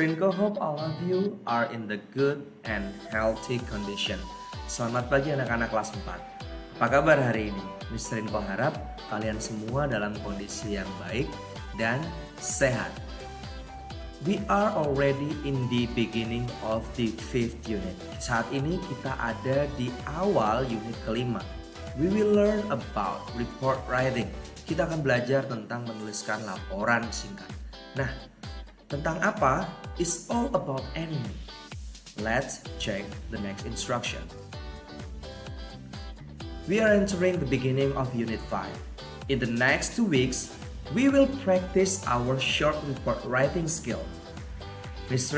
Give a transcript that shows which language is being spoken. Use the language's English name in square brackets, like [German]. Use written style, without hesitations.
[English] Inko hope all of you are in the good and healthy condition. [Indonesian] Selamat pagi anak-anak kelas 4. Apa kabar hari ini? Mr. Inko harap kalian semua dalam kondisi yang baik dan sehat. [English] We are already in the beginning of the 5th unit. [Indonesian] Saat ini kita ada di awal unit kelima. [English] We will learn about report writing. [Indonesian] Kita akan belajar tentang menuliskan laporan singkat. Nah, tentang apa? [English] It's all about anime. Let's check the next instruction. We are entering the beginning of Unit 5. In the next 2 weeks, we will practice our short report writing skill. Mr.